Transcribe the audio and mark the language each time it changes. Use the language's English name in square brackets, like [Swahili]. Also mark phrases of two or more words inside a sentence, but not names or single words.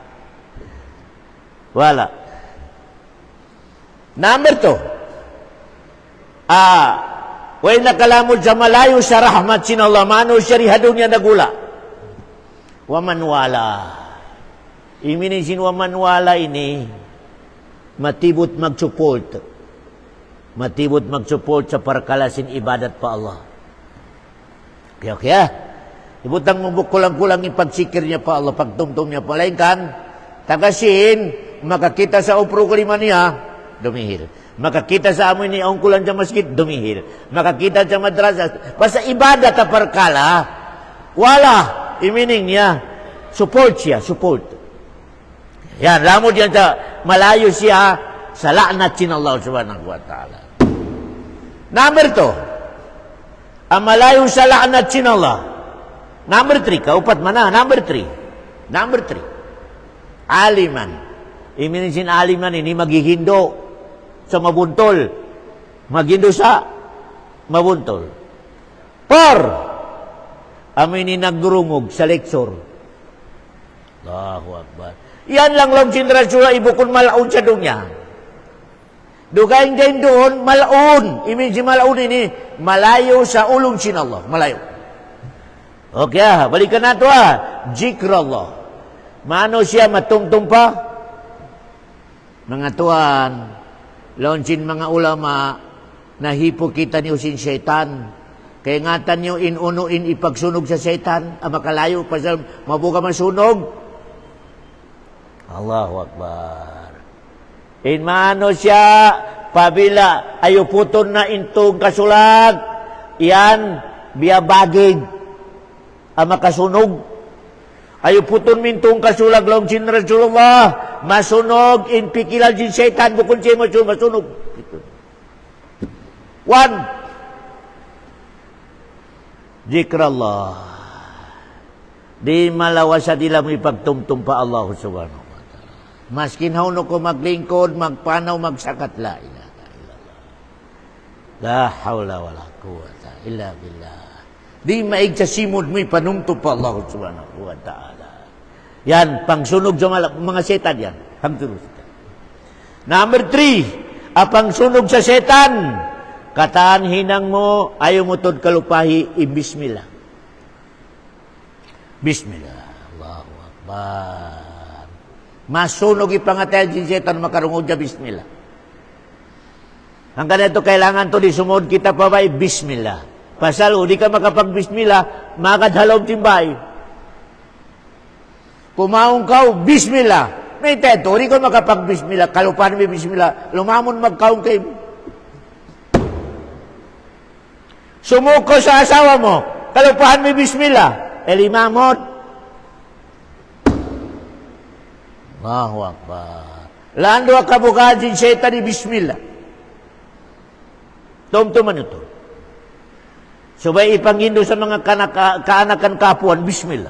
[Tausug] Wala. Number 2. Way nakalamod sa malayo sa rahmat sin Allah, mano siya rihado niya nagula. Waman wala. Iminisin waman wala ini, matibot mag-support. Matibot mag-support sa parkalasin ibadat pa Allah. Kaya. Ibutang mabuk kulang-kulang ipagsikir niya pa Allah, pagtumtum niya pa. Lain kan, tagasin, makakita sa upro kalima niya, dumihil. Makakita sa amoy ni ongkulan sa masjid, dumihil. Makakita sa madrasa, basta ibadat na parkala, wala, imining niya, support siya, support. Yan, lamod yan sa malayo siya sa laknat sin Allah [Arabic] سبحانه وتعالى. [Tausug] Number 2, ang malayo sa laknat sin Allah. Number 3, kaupat mana? Number 3. Aliman. Iminisin aliman ini maghihindo sa mabuntol. Maghindo sa mabuntol. 4. Amin ni nagdurungog sa lecture. [Arabic] الله أكبر. [Tausug] Yan lang lang sindrasura ibukon malaon sa dunya. Dugayin din doon, malaon. Iminisin malaon ini, malayo sa ulong sin Allah. Malayo. Okay, balikan na ito Zikrullah. Mano siya matungtong pa? Mga tuan, launchin mga ulama, nahipo kita niyo sin syaitan. Kaya ngatan niyo inunuin ipagsunog sa syaitan, makalayo pa sa mabuka masunog. [Arabic] الله أكبر. [Tausug] In mano siya, pabila, ayo puton na intong kasulag, yan, biyabagig, makasunog. Ayo puton mintong kasulag, launchin Rasulullah, masunog, in pikilal din syaitan, bukun siya masunog. One, zikrallah. Di malawasa dila mo ipagtumtum pa Allah [Arabic] سبحانه وتعالى. [Tausug] Maskin hauno ko maglingkod, magpanaw, magsakat [Arabic] لا إله إلا الله. لا حول ولا قوة إلا بالله. [Tausug] Di maig sa simod mo ipanumtum pa Allah [Arabic] سبحانه وتعالى. [Tausug] Yan, pangsunog sa mga setan yan. Hangtulus. Number 3, apang sunog sa setan. Kataan hinang mo, ayaw mo tod kalupahi, ibismillah. [Arabic] بسم الله. الله أكبر. [Tausug] Masunog ipangatay din setan makarungod sa bismillah. Ang ganito kailangan to di sumod kita pa ba, bismillah. Pasal, di ka makapag-bismillah, makadhalaw timbay. Pumaong kau, bismillah. May teto, di ka makapag-bismillah, kalupahan may bismillah, lumamon magkaong kayo. Sumuko sa asawa mo, kalupahan may bismillah, elimamot. [Arabic] الله أكبر. [Tausug] Lando ka bukaan sin syaitan ni bismillah. Tumtuman ito. Subay ipangindo sa mga kaanakan kapuan, bismillah.